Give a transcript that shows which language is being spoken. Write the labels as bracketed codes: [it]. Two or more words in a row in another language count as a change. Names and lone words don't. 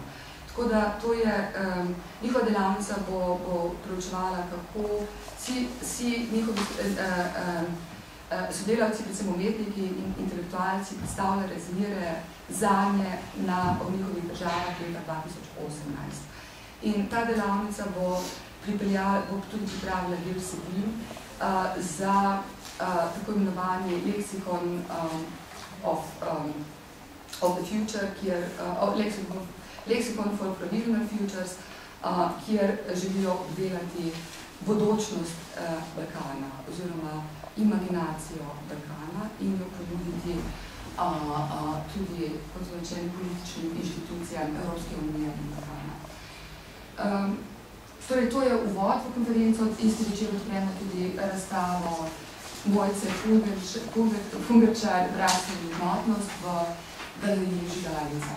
[sl] Tako da to je, njihova delavnica bo preučevala, kako vsi njihovi sodelavci, predvsem umetniki in intelektualci predstavljajo razmere zanje v njihovih državah leta 2018. In ta delavnica bo tudi pripravila del vsebin za tako imenovani [en] lexicon of the future, lexicon for provisional futures, [sl] kjer želijo obdelati bodočnost Balkana oziroma imaginacijo Balkana in jo ponuditi tudi kot značajnim političnim inštitucijam Evropske unije in Balkana. Torej, to je uvod v konferenco, isti večer odpremo tudi razstavo Mojce Fungerčar, Bratstvo in enotnost v Galeriji Žigalica.